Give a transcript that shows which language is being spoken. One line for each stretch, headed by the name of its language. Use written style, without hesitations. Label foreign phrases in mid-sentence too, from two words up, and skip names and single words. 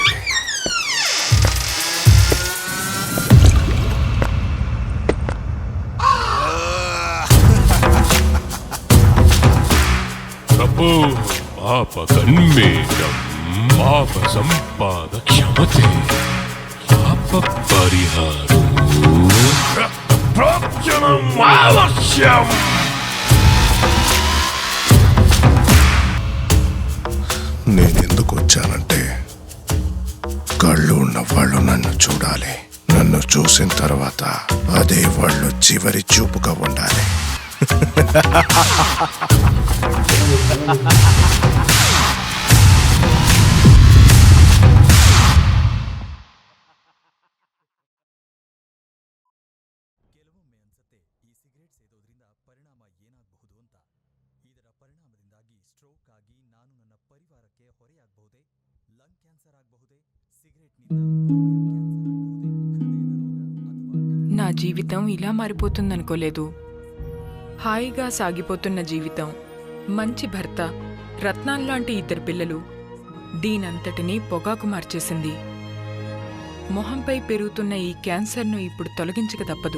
Telugu: ప్రభు పాప కన్మేషం పాప సంపాద క్షమతే పాప పరిహారం ప్రోక్షణం అవశ్యం. నేనెందుకు వచ్చానంటే కళ్ళు ఉన్న వాళ్ళు నన్ను చూడాలి, నన్ను చూసిన తర్వాత అదే వాళ్ళు చివరి చూపుగా ఉండాలి.
Kannada: ಕೆಲವೊಮ್ಮೆ ಅನ್ಸತ್ತೆ ಈ ಸಿಗರೇಟ್ ಸೇದೋದ್ರಿಂದ ಪರಿಣಾಮ ಏನಾಗಬಹುದು ಅಂತ. ಇದರ ಪರಿಣಾಮದಿಂದಾಗಿ ಸ್ಟ್ರೋಕ್ ಆಗಿ ನಾನು ನನ್ನ ಪರಿವಾರಕ್ಕೆ ಹೊರೆಯಾಗಬಹುದೇ,
English: lung cancer
Kannada: ಆಗಬಹುದೇ, ಸಿಗರೇಟ್ನಿಂದ
Telugu: నా జీవితం ఇలా మారిపోతుందనుకోలేదు. హాయిగా సాగిపోతున్న జీవితం, మంచి భర్త, రత్నాల్లాంటి 2 పిల్లలు, దీనంతటినీ పొగాకు మార్చేసింది. మొహంపై పెరుగుతున్న ఈ క్యాన్సర్ను ఇప్పుడు తొలగించక తప్పదు.